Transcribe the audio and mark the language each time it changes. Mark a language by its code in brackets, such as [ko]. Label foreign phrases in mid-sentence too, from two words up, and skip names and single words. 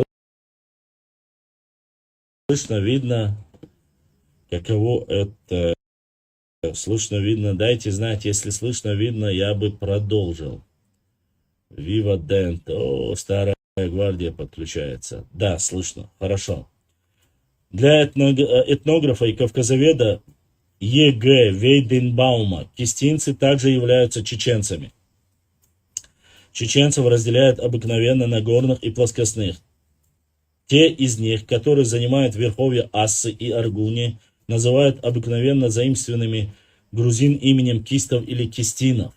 [ru] Слышно, видно, каково это, слышно, видно, дайте знать, если слышно, видно, я бы продолжил. Viva Dent, о, старая гвардия подключается, да, слышно, хорошо. Для этнографа и кавказоведа Е.Г. Вейденбаума кистинцы также являются чеченцами. Чеченцев разделяют обыкновенно на горных и плоскостных. Те из них, которые занимают верховья Ассы и Аргуни, называют обыкновенно заимствованными грузин именем кистов или кистинов.